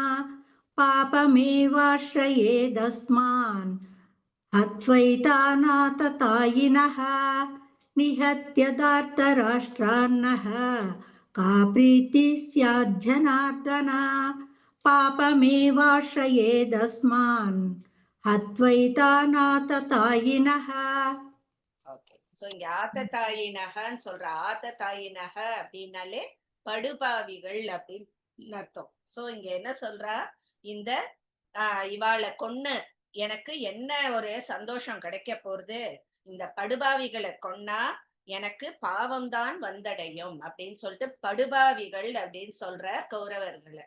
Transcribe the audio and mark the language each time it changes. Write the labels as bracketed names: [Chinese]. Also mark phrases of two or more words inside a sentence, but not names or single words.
[Sanskrit] पापमेवाश्रयेदस्मान् हत्वैतानाततायिनः निहत्य दार्तराष्ट्रान्नः का प्रीतिः स्यात् जनार्दन पापमेवाश्रयेदस्मान् हत्वैतानाततायिनः. [Tamil] ஓகே. சோ இங்க ஆத்ததாயினஹன்னு சொல்ற. ஆத்ததாயினஹ அப்படின்னாலே படுபாவிகள் அப்படின்னு அர்த்தம். சோ இங்க என்ன சொல்றா, இந்த இவாளை கொன்னு எனக்கு என்ன ஒரு சந்தோஷம் கிடைக்க போறது, இந்த படுபாவிகளை கொன்னா எனக்கு பாவம்தான் வந்தடையும் அப்படின்னு சொல்லிட்டு படுபாவிகள் அப்படின்னு சொல்ற கௌரவர்களை.